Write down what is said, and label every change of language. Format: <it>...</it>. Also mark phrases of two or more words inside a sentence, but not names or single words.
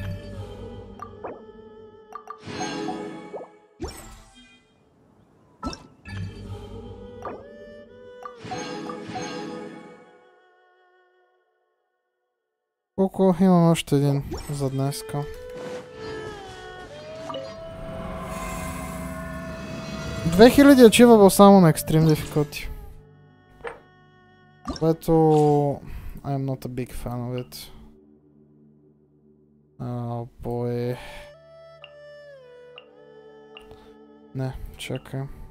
<bg>Колко имам още един за днеска? 2000 е achievable само на Extreme Difficulty.</bg> <en>Което... I am not a big fan of it. Oh boy.</en> <bg>Не, чакай.</bg>